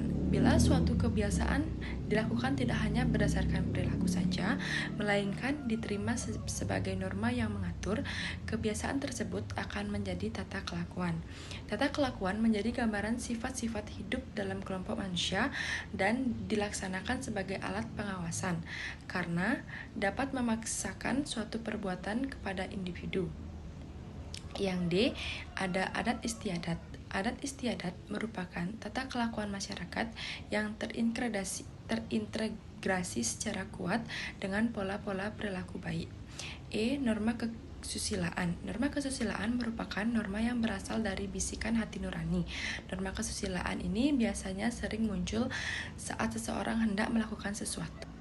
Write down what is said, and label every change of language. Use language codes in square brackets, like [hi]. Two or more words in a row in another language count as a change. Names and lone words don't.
[id] Bila suatu kebiasaan dilakukan tidak hanya berdasarkan perilaku saja, melainkan diterima sebagai norma yang mengatur, kebiasaan tersebut akan menjadi tata kelakuan. Tata kelakuan menjadi gambaran sifat-sifat hidup dalam kelompok manusia dan dilaksanakan sebagai alat pengawasan, karena dapat memaksakan suatu perbuatan kepada individu. Yang D. Ada adat istiadat. Adat istiadat merupakan tata kelakuan masyarakat yang terintegrasi secara kuat dengan pola-pola perilaku baik. E. Norma kesusilaan. Norma kesusilaan merupakan norma yang berasal dari bisikan hati nurani. Norma kesusilaan ini biasanya sering muncul saat seseorang hendak melakukan sesuatu.